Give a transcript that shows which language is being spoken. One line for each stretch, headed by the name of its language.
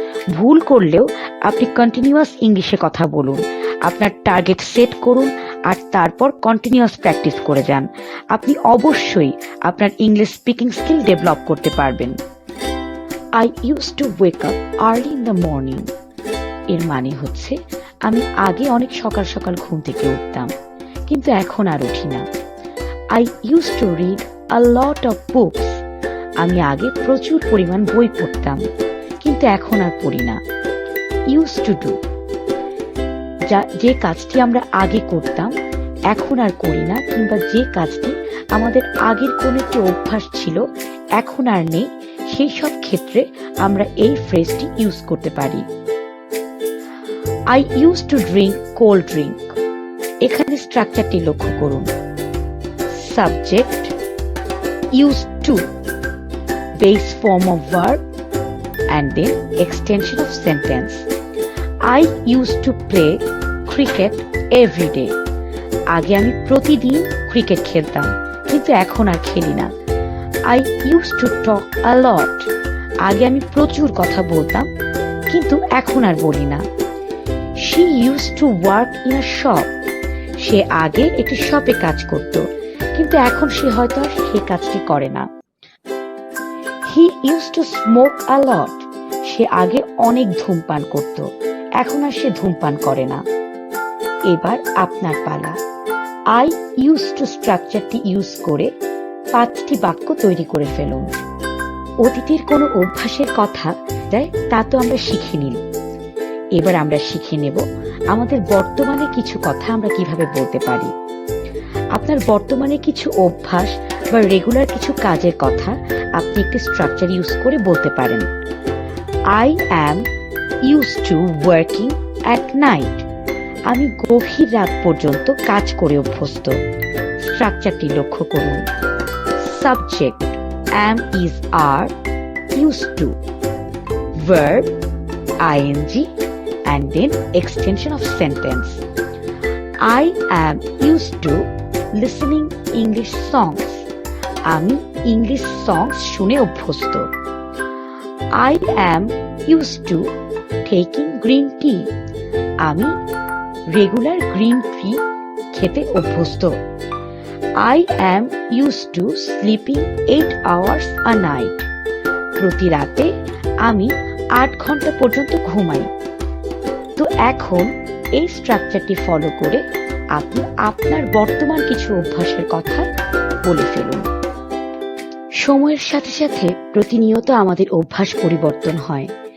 Bangla: ভুল করলেও আপনি কন্টিনিউয়াস ইংলিশে কথা বলুন, আপনার টার্গেট সেট করুন, আর তারপর কন্টিনিউয়াস প্র্যাকটিস করে যান। আপনি অবশ্যই আপনার ইংলিশ স্পিকিং স্কিল ডেভেলপ করতে পারবেন।
English: I use to wake up early in the morning
Bangla: এর মানে হচ্ছে আমি আগে অনেক সকাল সকাল ঘুম থেকে উঠতাম, কিন্তু এখন আর উঠি না।
English: I used to read a lot of books.
Bangla: আমি আগে প্রচুর পরিমাণ বই পড়তাম, কিন্তু এখন আর পড়ি না। Used to do, যে কাজটি আমরা আগে করতাম এখন আর করি না, কিংবা যে কাজটি আমাদের আগের কোনো একটি অভ্যাস ছিল এখন আর নেই, সেই সব ক্ষেত্রে আমরা এই ফ্রেজটি ইউজ করতে পারি।
English: I used to drink cold drink.
Bangla: এখানে স্ট্রাকচারটি লক্ষ্য করুন।
English: Subject, used to, base form of verb, and then extension of sentence. I used to play cricket every day.
Bangla: আগে আমি প্রতিদিন ক্রিকেট খেলতাম, কিন্তু এখন আর খেলি না।
English: I used to talk a lot.
Bangla: আগে আমি প্রচুর কথা বলতাম, কিন্তু এখন আর বলি না।
English: She used to work in a shop.
Bangla: সে আগে একটি শপে কাজ করত, কিন্তু এখন সে হয়তো আর সেই কাজটি করে না।
English: He used to smoke a lot.
Bangla: সে আগে অনেক ধূমপান করত, এখন আর সে ধূমপান করে না। এবার আপনার পালা। I used to স্ট্রাকচারটি ইউজ করে 5টি বাক্য তৈরি করে ফেলুন। অতীতের কোনো অভ্যাসের কথা তা তো আমরা শিখে নিই। এবার আমরা শিখে নেব আমাদের বর্তমানে কিছু কথা আমরা কিভাবে বলতে পারি। আপনার বর্তমানে কিছু অভ্যাস বা রেগুলার কিছু কাজের কথা আপনি একটি স্ট্রাকচার ইউজ করে বলতে পারেন।
English: I am used to working at night.
Bangla: আমি গভীর রাত পর্যন্ত কাজ করে অভ্যস্ত। স্ট্রাকচারটি লক্ষ্য করুন। Subject am is are, used to, verb ing, and then extension of sentence.
English: I am used to listening English songs.
Bangla: আমি ইংলিশ সংস শুনে অভ্যস্ত।
English: I am used to taking green tea.
Bangla: আমি রেগুলার গ্রিন টি খেতে অভ্যস্ত।
English: I am used to sleeping 8 hours a night.
Bangla: প্রতি রাতে আমি 8 ঘন্টা পর্যন্ত ঘুমাই। তো এখন এই স্ট্রাকচারটি ফলো করে আপনি আপনার বর্তমান কিছু অভ্যাসের কথা বলে ফেলুন। সময়ের সাথে সাথে প্রতিনিয়ত আমাদের অভ্যাস পরিবর্তন হয়।